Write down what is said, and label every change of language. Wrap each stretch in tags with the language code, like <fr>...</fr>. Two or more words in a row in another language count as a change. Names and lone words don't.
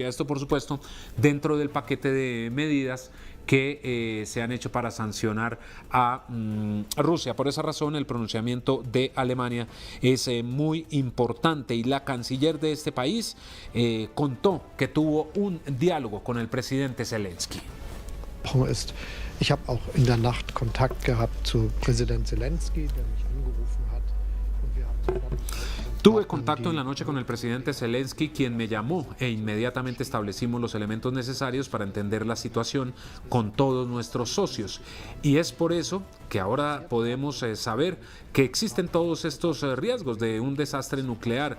<es>Esto, por supuesto, dentro del paquete de medidas que se han hecho para sancionar a Rusia. Por esa razón, el pronunciamiento de Alemania es muy importante y la canciller de este país contó que tuvo un diálogo con el presidente Zelensky.</es> <de>Ich habe auch in der Nacht Kontakt gehabt zu Präsident Zelensky, der mich angerufen hat. Und wir haben</de> <es>Tuve contacto en la noche con el presidente Zelensky, quien me llamó e inmediatamente establecimos los elementos necesarios para entender la situación con todos nuestros socios. Y es por eso que ahora podemos saber que existen todos estos riesgos de un desastre nuclear.</es>